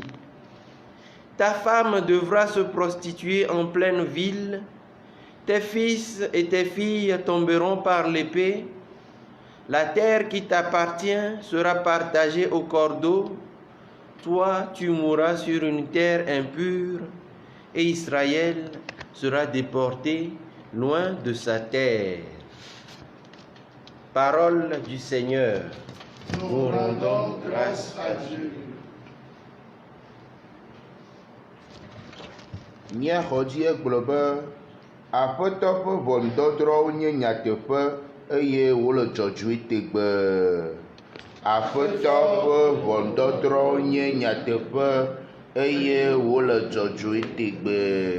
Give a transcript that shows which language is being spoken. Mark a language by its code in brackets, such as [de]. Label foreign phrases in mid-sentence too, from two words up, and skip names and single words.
[fr] Ta femme devra se prostituer en pleine ville, tes fils et tes filles tomberont par l'épée, la terre qui t'appartient sera partagée au cordeau, toi tu mourras sur une terre impure, et Israël sera déporté loin de sa terre. Parole du Seigneur. Nous rendons grâce à Dieu. [ee] Míaxɔdzi egblɔ be Aƒetɔ ƒe ʋɔnudɔdrɔ̃wo nye nyateƒe eye wole dzɔdzɔe tegbee. Aƒetɔ ƒe ʋɔnudɔdrɔ̃wo nye nyateƒe eye wole dzɔdzɔe tegbee.